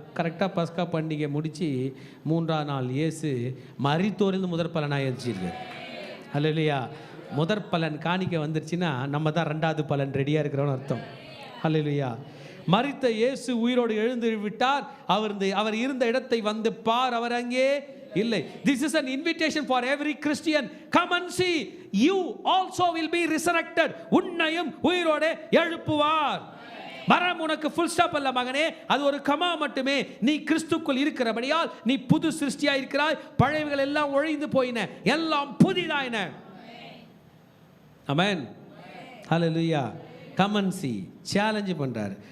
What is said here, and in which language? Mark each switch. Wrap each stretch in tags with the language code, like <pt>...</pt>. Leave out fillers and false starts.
<ta>கரெக்டாக பஸ்கா பண்டிகை முடித்து 3ஆம் நாள் இயேசு மரித்தோரிலிருந்து முதற் பலனாக எழுச்சிருக்கு. அல்லேலூயா. முதற் பலன் காணிக்கை வந்துருச்சுன்னா நம்ம தான் 2வது பலன் ரெடியாக இருக்கிறோன்னு அர்த்தம். அல்லேலூயா. மரித்த இயேசு உயிரோடு எழுந்து விட்டார். அவர் இருந்த இடத்தை வந்து பார், அவர் அங்கே இல்லை.</ta> <en>This is an invitation for every Christian. Come and see. You also will be resurrected.</en> <ta>உன்னையும் உயிரோடு எழுப்புவார். மரணம் உனக்கு ஃபுல் ஸ்டாப் அல்ல மகனே, அது ஒரு கமா மட்டுமே. நீ கிறிஸ்துக்குள் இருக்கிறபடியால் நீ புது சிருஷ்டியா இருக்கிறாய். பழையவைகள் எல்லாம் ஒழிந்து போயின, எல்லாம் புதிதாயின. ஆமென். ஹல்லேலூயா.</ta> <en>Come and see.</en> <ta>சேலஞ்ச் பண்றாரு.</ta>